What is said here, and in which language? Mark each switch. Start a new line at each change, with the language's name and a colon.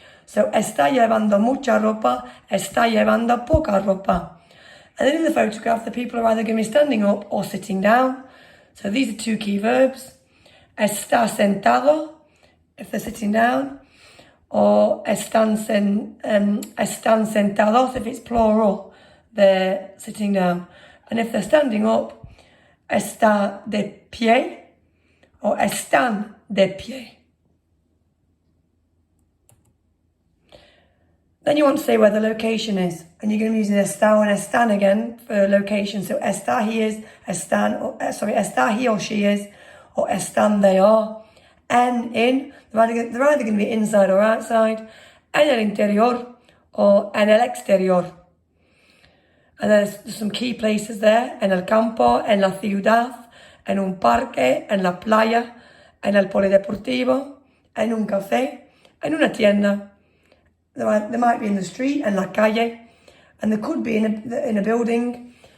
Spanish: So, está llevando mucha ropa, está llevando poca ropa.
English: And then in the photograph, the people are either going to be standing up or sitting down. So these are two key verbs.
Spanish: Está sentado,
English: if they're sitting down, or
Spanish: están sentados,
English: if it's plural, they're sitting down. And if they're standing up,
Spanish: está de pie,
English: or
Spanish: están de pie.
English: Then you want to say where the location is, and you're going to be using está and están again for location. So está he is, está he or she is, or están they are. En in, they're either going to be inside or outside.
Spanish: En el interior or en el exterior.
English: And there's some key places there.
Spanish: En el campo, en la ciudad, en un parque, en la playa, en el polideportivo, en un café, en una tienda.
English: They might be in the street,
Spanish: en la calle,
English: and they could be in a building,